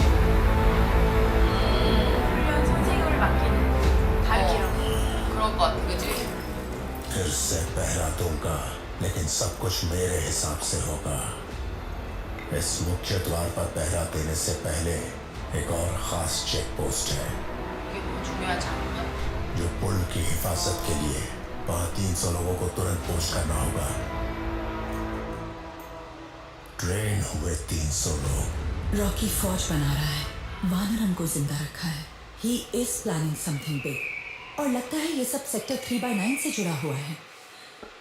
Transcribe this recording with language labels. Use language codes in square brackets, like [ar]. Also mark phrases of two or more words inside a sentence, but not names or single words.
[ko] 훈련 선생님을 맡긴 가리키라고. 그럴 것 같아, 그치? [hi] फिर से पहरा दूंगा, लेकिन सब कुछ मेरे हिसाब से होगा. इस मुख्य द्वार पर पहरा देने से पहले एक और खास [en] check post [hi] है [ko] 이게 뭐 중요하지 않냐? [hi] जो पुल की हिफाजत के लिए वहां 300 लोगों को तुरंत पोस्ट करना होगा. ट्रेन हुए 300 लोग. रॉकी फौज बना रहा है. वानरन को जिंदा रखा है. [en] He is planning something big. [hi] और लगता है ये सब सेक्टर 3/9 से जुड़ा हुआ है.